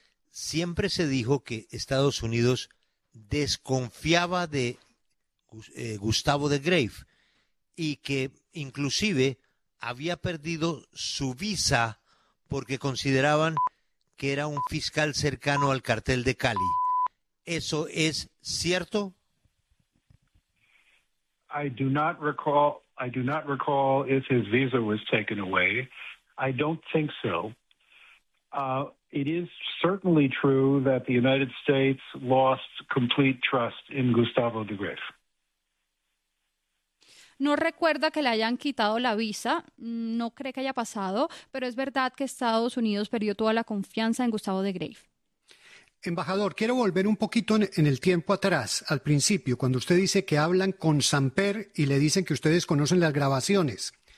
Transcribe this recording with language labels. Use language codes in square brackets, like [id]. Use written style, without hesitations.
[es] Siempre se dijo que Estados Unidos desconfiaba de Gustavo Begrés y que inclusive había perdido su visa porque consideraban que era un fiscal cercano al cartel de Cali. ¿Eso es cierto? [en] I do not recall if his visa was taken away. I don't think so. It is certainly true that the United States lost complete trust in Gustavo Begrés. [es] No recuerda que le hayan quitado la visa, no cree que haya pasado, pero es verdad que Estados Unidos perdió toda la confianza en Gustavo Begrés. Embajador, quiero volver un poquito en el tiempo atrás, al principio, cuando usted dice que hablan con Samper y le dicen que ustedes conocen las grabaciones.